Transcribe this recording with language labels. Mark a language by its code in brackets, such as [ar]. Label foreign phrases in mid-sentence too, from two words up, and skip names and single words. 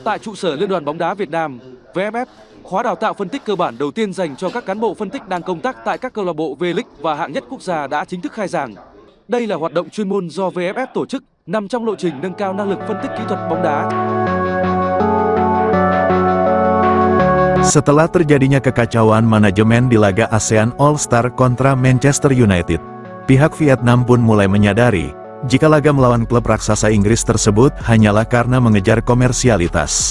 [vi] Tại trụ sở Liên đoàn bóng đá Việt Nam, VFF, khóa đào tạo phân tích cơ bản đầu tiên dành cho các cán bộ phân tích đang công tác tại các câu lạc bộ V-League và hạng nhất quốc gia đã chính thức khai giảng. Đây là hoạt động chuyên môn do VFF tổ chức, nằm trong lộ trình nâng cao năng lực phân tích kỹ thuật bóng đá. [id] Setelah terjadinya kekacauan manajemen di laga ASEAN All-Star kontra Manchester United, pihak Vietnam pun mulai menyadari jika laga melawan klub raksasa Inggris tersebut hanyalah karena mengejar komersialitas.